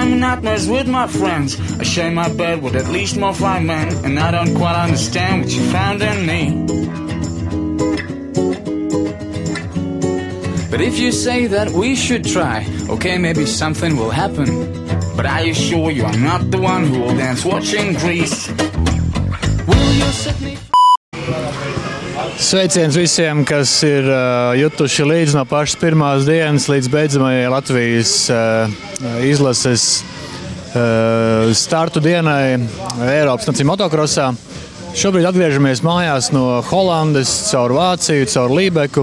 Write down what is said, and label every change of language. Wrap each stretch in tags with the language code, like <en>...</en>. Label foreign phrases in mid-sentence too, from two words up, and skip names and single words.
<en>nightmares with my friends. I share my bed with at least more 5 men, and I don't quite understand what you found in me. But if you say that we should try, okay, maybe something will happen. But are you sure you are not the one who will dance watching Grease? Will you set me...</en> <lv>Sveiciens visiem, kas ir jutuši līdz no pašas pirmās dienas līdz beidzamajai Latvijas izlases startu dienai Eiropas nāciju motokrosā. Šobrīd atgriežamies mājās no Holandes caur Vāciju, caur Lībeku.</lv>